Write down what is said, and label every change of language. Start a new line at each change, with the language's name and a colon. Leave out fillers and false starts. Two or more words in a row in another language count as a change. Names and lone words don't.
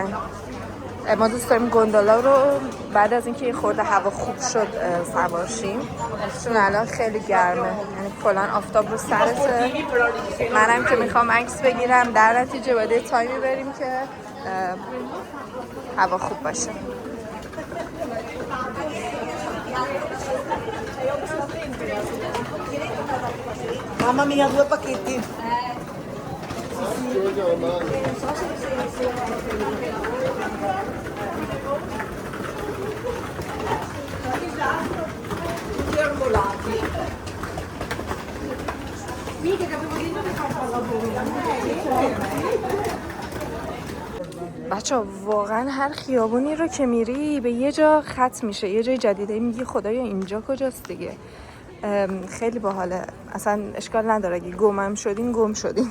Persian: ما دوست داریم گوندولا رو بعد از اینکه یه خورده هوا خوب شد سوار شیم، چون الان خیلی گرمه، یعنی کلان آفتاب رو سرته. منم که میخوام عکس بگیرم، در نتیجه باید یه تایمی بریم که هوا خوب باشه.
Italian: Mamma mia, 2 pacchetti. Mica che avevo detto che fa
Persian: بچه واقعا هر خیابونی رو که میری به یه جا ختم میشه، یه جای جدیده، میگی خدایا اینجا کجاست دیگه. خیلی باحاله، اصلا اشکال نداره اگه گمم شدین گم شدین.